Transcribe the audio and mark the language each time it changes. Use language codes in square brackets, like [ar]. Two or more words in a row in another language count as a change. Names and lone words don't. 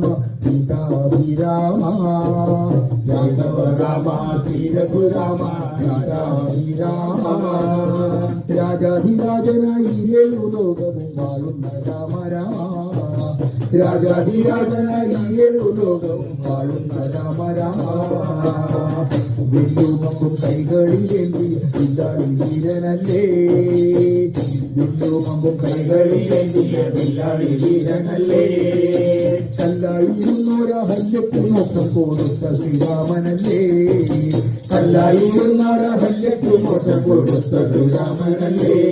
[te] సీతాభిరామ రాఘవ రామ శ్రీ రఘురామ సీతాభిరామ రాజాధిరాజనాయి ఏడు లోకము వాడున్న రామ రామ రాజాధిరాజనాయి ఏడు లోకము వాడున్న రామ రామ [ml] വെല്ലുമമ്പും കൈകളിലേന്തി വില്ലാളി വീരനല്ലേ വെല്ലുമമ്പും കൈകളിലേന്തിയ വില്ലാളി വീരനല്ലേ കല്ലായിരുന്നോര ഹല്യത്തിൽ മോക്ഷം കൊടുത്ത ശ്രീരാമനല്ലേ കല്ലായിരുന്നോര ഹല്യത്തിൽ മോക്ഷം കൊടുത്ത ശ്രീരാമനല്ലേ